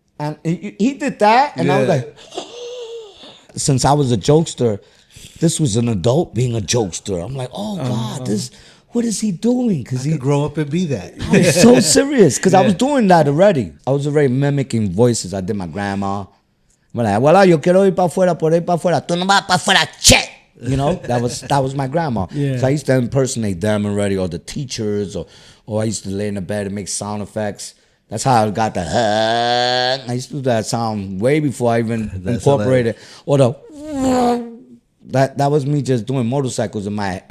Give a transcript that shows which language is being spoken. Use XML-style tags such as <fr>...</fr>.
<en>And he did that, and I was Yeah. like, since I was a jokester, this was an adult being a jokester. I'm like, oh God, what is he doing? Because He he could grow up and be that. I was so serious, because I was doing that already. I was already mimicking voices. I did my grandma.</en> <es>I'm like, voilà, yo quiero ir para afuera, por ahí para afuera. Tú no vas para afuera, che.</es> <en>You know, that was my grandma. Yeah. So I used to impersonate them already, or the teachers, or I used to lay in the bed and make sound effects. That's how I got the I used to do that sound way before I even That's incorporated. Or the that was me just doing motorcycles in my</en>